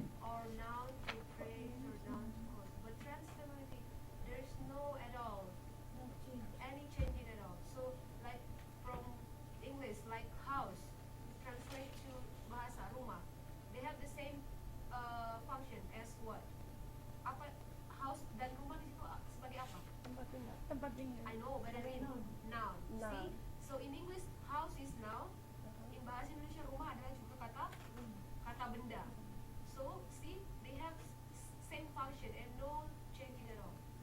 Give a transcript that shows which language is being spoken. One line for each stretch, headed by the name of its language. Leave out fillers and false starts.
English: Or noun to phrase or noun to cause. But transferability, there's no at all. Any change in at all. So, like from English, like house, translate to bahasa rumah. They have the same function as what?
Indonesian: Apa house dan rumah di situ sebagai apa? Tempat tinggal. Tempat tinggal.
English: I know, but I mean noun. Noun. See, so in English house is noun.
Indonesian: In bahasa Indonesia rumah adalah juga kata benda.
English: So see, they have same function and no changing at all.